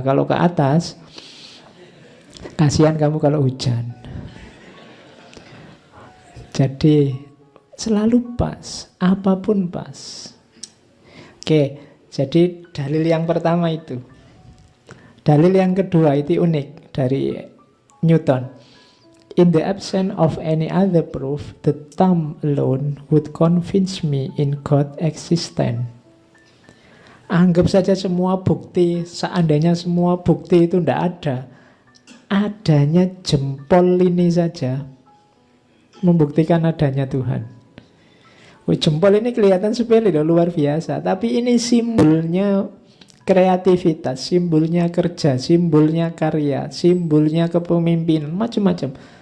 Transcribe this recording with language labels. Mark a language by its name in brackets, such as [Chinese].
[Indonesian] Kalau ke atas, kasihan kamu kalau hujan. Jadi selalu pas, apapun pas. Oke. Jadi dalil yang pertama itu. Dalil yang kedua itu unik dari Newton. [English] In the absence of any other proof, the thumb alone would convince me in God's existence. [Indonesian] Anggap saja semua bukti, seandainya semua bukti itu tidak ada, adanya jempol ini saja membuktikan adanya Tuhan. Jempol ini kelihatan sepele loh, luar biasa. Tapi ini simbolnya kreativitas, simbolnya kerja, simbolnya karya, simbolnya kepemimpinan, macam-macam.